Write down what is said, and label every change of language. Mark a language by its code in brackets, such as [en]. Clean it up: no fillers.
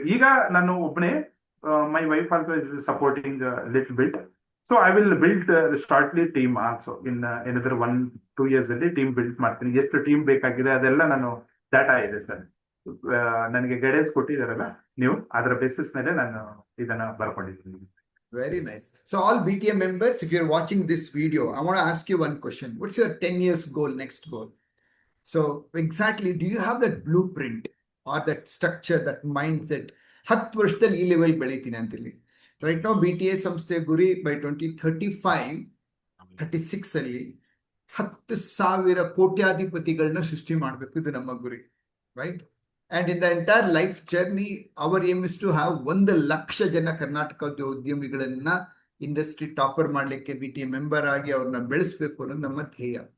[kn] ಈಗ ನಾನು ಒಬ್ಬನೇ, [en] My wife also is supporting little bit. So I will build shortly team also in another 1-2 years [kn] ಅಲ್ಲಿ team build ಮಾಡ್ತೀನಿ. ಎಷ್ಟು team ಬೇಕಾಗಿದೆ ಅದೆಲ್ಲ ನಾನು ಡಾಟಾ ಇದೆ ಸರ್. ನನಗೆ ಗೈಡೆನ್ಸ್ ಕೊಟ್ಟಿದ್ದಾರಲ್ಲ ನೀವು, ಅದರ ಬೇಸಿಸ್ ಮೇಲೆ ನಾನು ಇದನ್ನ ಬರ್ಕೊಂಡಿದ್ದೀನಿ. [en] Very nice. So all BTA members, if you're watching this video, I want to ask you one question. What's your 10 years goal, next goal? So exactly, do you have that blueprint or that structure, that mindset? [kn] 10 ವರ್ಷದಲ್ಲಿ ಈ level ಬೆಳಿತೀನಿ ಅಂತೇಳಿ. Right ನಾವು BTA ಸಂಸ್ಥೆ ಗುರಿ by 2035-36 ಅಲ್ಲಿ 10,000 ಕೋಟ್ಯಾಧಿಪತಿಗಳನ್ನ ಸೃಷ್ಟಿ ಮಾಡಬೇಕು. ಇದು ನಮ್ಮ ಗುರಿ, right? [en] And in the entire life journey, our aim is to have [kn] 1,00,000 ಜನ ಕರ್ನಾಟಕದ ಉದ್ಯಮಿಗಳನ್ನ ಇಂಡಸ್ಟ್ರಿ ಟಾಪರ್ ಮಾಡ್ಲಿಕ್ಕೆ BTA ಮೆಂಬರ್ ಆಗಿ ಅವ್ರನ್ನ ಬೆಳೆಸಬೇಕು ಅನ್ನೋದು ನಮ್ಮ ಧ್ಯೇಯ.